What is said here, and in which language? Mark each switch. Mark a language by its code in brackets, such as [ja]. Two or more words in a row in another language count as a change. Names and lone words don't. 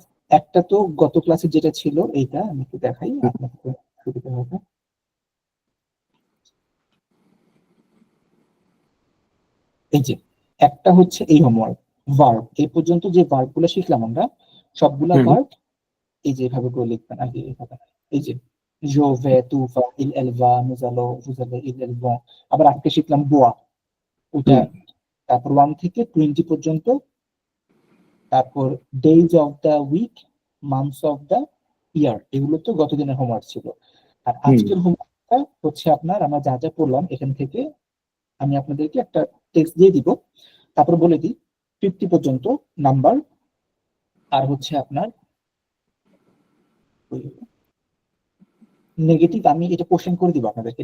[bn] একটা তো গত ক্লাসে যেটা ছিল, এইটা আমি একটু দেখাই আপনাকে সুবিধা হবে। এই যে একটা হচ্ছে এই হোমওয়ার্ক, ভার্ব। এই পর্যন্ত যে ভার্ব গুলো শিখলাম আমরা, সবগুলা ভার্ব এই যে এভাবে করে লিখবেন আগে, এইভাবে। এই যে [fr] je vais, tu vas, elle va, nous allons, vous allez, ils vont। [bn] আবার আজকে শিখলাম বোয়া, ওটা। তারপর 1 থেকে 20 পর্যন্ত। [en] তারপর days of the week, months of the year, [bn] এগুলো তো গত দিনের হোমওয়ার্ক ছিল। আর আজকের হোমওয়ার্কটা হচ্ছে আপনার, আমরা যা যা পড়লাম এখান থেকে আমি আপনাদেরকে একটা টেক্সট দিয়ে দিব, তারপর বলে দিই 50 পর্যন্ত নাম্বার। আর হচ্ছে আপনার নেগেটিভ, আমি এটা কোশ্চেন করে দিব আপনাদেরকে।